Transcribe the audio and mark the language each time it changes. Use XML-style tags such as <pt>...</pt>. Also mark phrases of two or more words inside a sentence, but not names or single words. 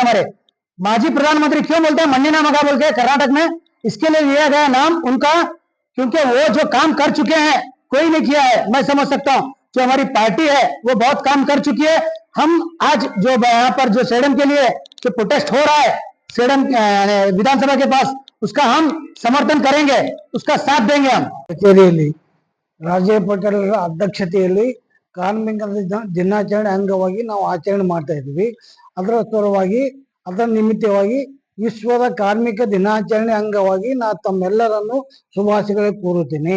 <hi>हमारे माजी प्रधानमंत्री क्यों बोलते हैं मन्नी नामगा बोल के कर्नाटक में, इसके लिए लिया गया नाम उनका, क्योंकि वो जो काम कर चुके हैं कोई नहीं किया है। मैं समझ सकता हूं जो हमारी पार्टी है वो बहुत काम कर चुकी है। हम आज जो यहाँ पर जो सेडम के लिए जो प्रोटेस्ट हो रहा है सेडम विधानसभा के पास, उसका हम समर्थन करेंगे, उसका साथ देंगे हम।</hi> <kn>ಕಚೇರಿಯಲ್ಲಿ ರಾಜೀವ್ ಪಟೇಲ್ ಅಧ್ಯಕ್ಷತೆಯಲ್ಲಿ ಕಾರ್ಮಿಕರ ದಿನಾಚರಣೆ ಅಂಗವಾಗಿ ನಾವು ಆಚರಣೆ ಮಾಡ್ತಾ ಇದ್ದೀವಿ। ಅದರ ಸಲುವಾಗಿ ಅದರ ನಿಮಿತ್ತವಾಗಿ ವಿಶ್ವದ ಕಾರ್ಮಿಕ ದಿನಾಚರಣೆ ಅಂಗವಾಗಿ ನಾ ತಮ್ಮೆಲ್ಲರನ್ನು ಶುಭಾಶಯಗಳು ಕೋರುತ್ತೇನೆ।</kn>